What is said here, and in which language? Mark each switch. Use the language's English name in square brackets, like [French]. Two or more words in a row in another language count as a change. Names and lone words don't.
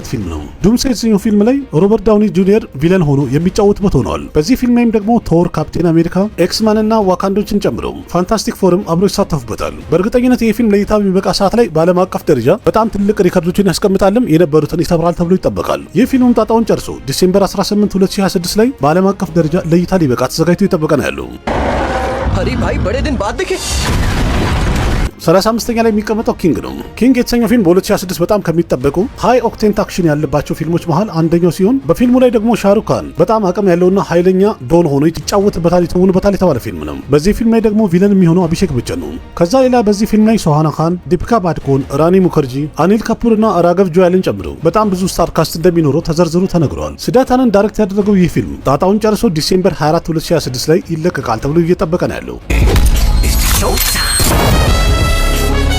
[Amharic] ፊልም ነው። ዱምስዴይ የተሰኘው ፊልም ላይ ሮበርት ዳውኒ ጁኒየር ቪለን ሆኖ የሚጫወትበት ሆኗል። በዚህ ፊልም ላይም ደግሞ ቶር፣ ካፕቴን አሜሪካ፣ ኤክስማን እና ዋካንዶችን ጨምሮ ፋንታስቲክ ፎርም አብሮ ይሳተፉበታል። በእርግጠኝነት ይህ ፊልም ለእይታ የሚበቃ ሰዓት ላይ በዓለም አቀፍ ደረጃ በጣም ትልቅ ሪከርዶችን ያስቀምጣልም የነበሩትን ይሰብራል ተብሎ ይጠበቃል። ይህ ፊልም ጣጣውን ጨርሶ ዲሴምበር 18 2026 ላይ በዓለም አቀፍ ደረጃ ለእይታ ሊበቃ ተዘጋጅቶ ይጠበቀ ነው ያለው። [Hindi] अरे भाई बड़े दिन बाद देखे [Amharic] 35ኛ ላይ የሚቀመጠው ኪንግ ነው። ኪንግ የተሰኘው ፊልም በ2026 በጣም ከሚጠበቁ [English] high octane action [Amharic] ያለባቸው ፊልሞች መሃል አንደኛው ሲሆን በፊልሙ ላይ ደግሞ ሻሩክ ካን በጣም አቅም ያለውና ኃይለኛ ዶን ሆኖ ይጫወትበታል የተባለ ፊልም ነው። በዚህ ፊልም ላይ ደግሞ ቪለን የሚሆነው አቢሼክ በቸን ነው። ከዛ ሌላ በዚህ ፊልም ላይ ሶሃና ካን፣ ዲፒካ ፓዱኮን፣ ራኒ ሙከርጂ፣ አኒል ካፑር እና ራገቭ ጆያልን ጨምሮ በጣም ብዙ [English] star cast [Amharic] እንደሚኖረው ተዘርዝሮ ተነግሯል። ሲዳታንን ዳይሬክት ያደረገው ይህ ፊልም ጣጣውን ጨርሶ ዲሴምበር 24 2026 ላይ ይለቀቃል ተብሎ እየጠበቀ ነው ያለው።